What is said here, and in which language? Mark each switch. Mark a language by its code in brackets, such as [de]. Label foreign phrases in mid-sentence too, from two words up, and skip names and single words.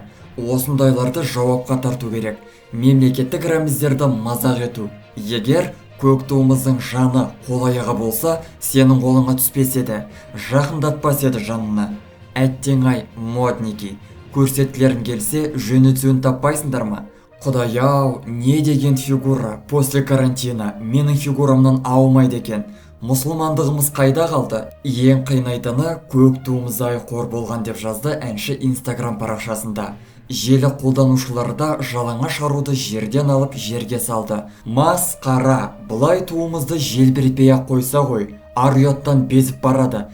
[kk] Осындайларды жауапқа тарту керек. Мемлекеттік рәміздерді мазақ ету. Егер көк туымыздың жаны қол-аяғы болса, сенің қолыңа түспес еді, жақындатпас еді жанына. Әттең-ай, модники, көрсеткілерің келсе, жөні түзін таппайсыңдар ма? Құдай-ау, не деген фигура, [ru] после карантина [kk] менің фигурамнан аумайды екен. Мұсылмандығымыз қайда қалды? Ең қиынайтыны көк туымыздай қор болған, деп жазды әнші Инстаграм парақшасында. Желі қолданушылары да жалаңаш аруды жерден алып жерге салды. Масқара, бұлай туымызды желбіретпей-ақ қойса ғой, ар-ұяттан безіп барады.